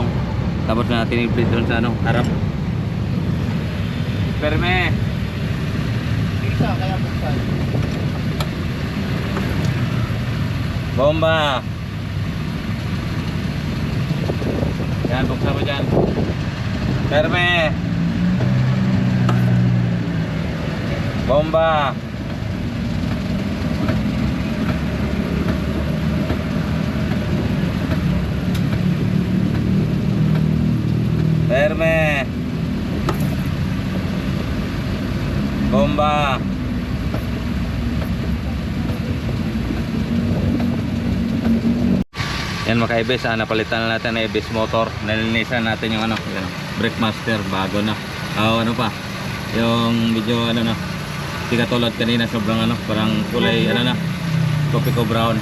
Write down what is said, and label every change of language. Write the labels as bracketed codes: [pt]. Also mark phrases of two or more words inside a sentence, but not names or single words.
[tl] Tapos na natin i-plate doon sa ano, harap. Firme. Isa, kaya buksan. Bomba. Yan, buksan mo dyan. Firme. Bomba. Firme. Bomba. Yan mga ka-EBS, napalitan na natin ng EBS motor. Nalinisan natin yung ano, yan, [en] brake master, [tl] bago na. Ano pa, yung medyo ano na, di katulad kanina, sobrang ano, parang kulay ano na, copico brown.